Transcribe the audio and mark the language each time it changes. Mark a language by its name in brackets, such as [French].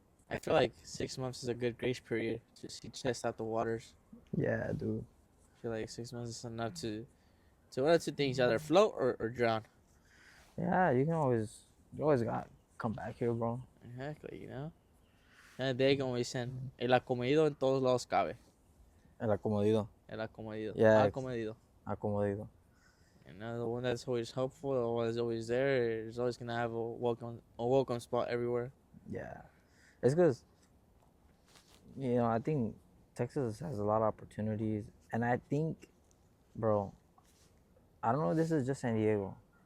[English] I feel like 6 months is a good grace period to test out the waters. Yeah, dude. I feel like 6 months is enough to one of two things: either float or drown. Yeah, you always got to come back here, bro. Exactly, you know. And they [Spanish] como dicen, el acomedido en todos lados cabe. El acomodido. El acomedido. [English] Yeah. [Spanish] Acomedido. Acomodido. [English] You know, the one that's always helpful, the one that's always there, is always gonna have a welcome spot everywhere. Yeah. It's because, I think Texas has a lot of opportunities. And I think, bro, I don't know if this is just San Diego.